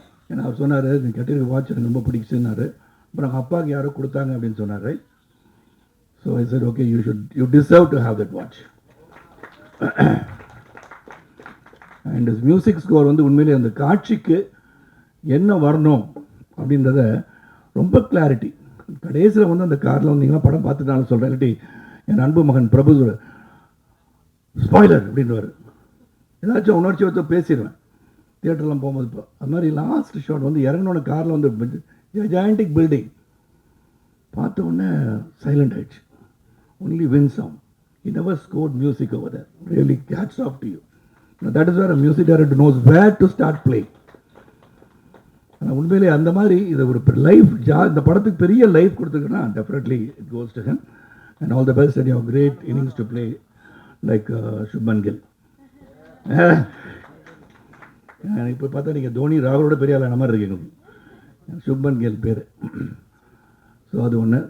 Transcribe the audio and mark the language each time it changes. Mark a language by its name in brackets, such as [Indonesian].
[Tamil] ஏன்னா அவர் சொன்னார், நீ கட்டிருக்க வாட்ச் எனக்கு ரொம்ப பிடிச்சுன்னாரு. அப்புறம் அப்பாவுக்கு யாரோ கொடுத்தாங்க அப்படின்னு சொன்னார். [English] So I said okay, you deserve to have that watch. [Tamil] And music score வந்து உண்மையிலே அந்த காட்சிக்கு என்ன வரணும் அப்படின்றத ரொம்ப கிளாரிட்டி. கடைசியில் வந்து அந்த காரில் வந்து நீங்களாம் படம் பார்த்துட்டாலும் சொல்கிறேன், இல்லாட்டி என் அன்பு மகன் பிரபு ஸ்பாய்லர் அப்படின்றவர், ஏதாச்சும் உணர்ச்சி வச்சு பேசிடுவேன் தியேட்டர்லாம் போகும்போது. இப்போ அது மாதிரி லாஸ்ட் ஷாட் வந்து இறங்கினோட காரில் வந்து ஜாயிண்டிக் பில்டிங் பார்த்த உடனே சைலண்ட் ஆயிடுச்சு. [English] Only win sound. He never scored music over there. Really hats off to you. Now that is where a music director knows where to start playing. [Tamil] உண்மையிலே அந்த மாதிரி இது ஒரு லைஃப் இந்த படத்துக்கு பெரிய life கொடுத்துருக்குன்னா [English] Definitely it goes to him. And all the best and your great innings to play like Shubman Gill. [Tamil] இப்போ பார்த்தா நீங்கள் தோனி ராகுலோட பெரிய ஆளான மாதிரி இருக்கீங்க. சுப்மன் கில் பேர். ஸோ அது ஒன்று.